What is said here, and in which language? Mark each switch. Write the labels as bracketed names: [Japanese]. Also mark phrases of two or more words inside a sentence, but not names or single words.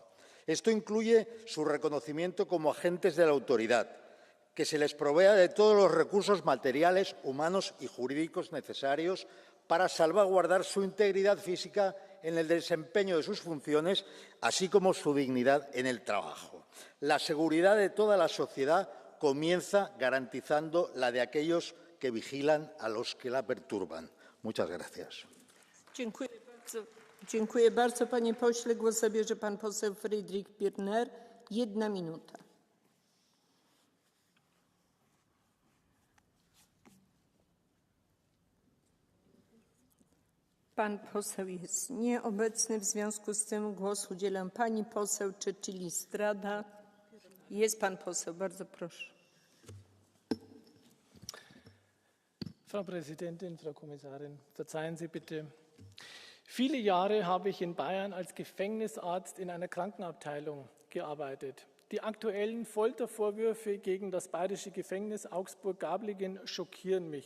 [Spanish] Esto incluye su reconocimiento como agentes de la autoridad, que se les provea de todos los recursos materiales, humanos y jurídicos necesarios para salvaguardar su integridad física en el desempeño de sus funciones, así como su dignidad en el trabajo. La seguridad de toda la sociedad comienza garantizando la de aquellos que vigilan a los que la perturban. Muchas gracias. [Polish] Dziękuję bardzo, panie pośle. Głos zabierze pan poseł Friedrich Birner. 1 minuta. Pan poseł jest nieobecny, w związku z tym głos udzielę pani poseł Cecilia Strada. Jest pan poseł, bardzo proszę. [German] Frau Präsidentin, Frau Kommissarin, verzeihen Sie bitte. Viele Jahre habe ich in Bayern als Gefängnisarzt in einer Krankenabteilung gearbeitet. Die aktuellen Foltervorwürfe gegen das bayerische Gefängnis Augsburg-Gablingen schockieren mich.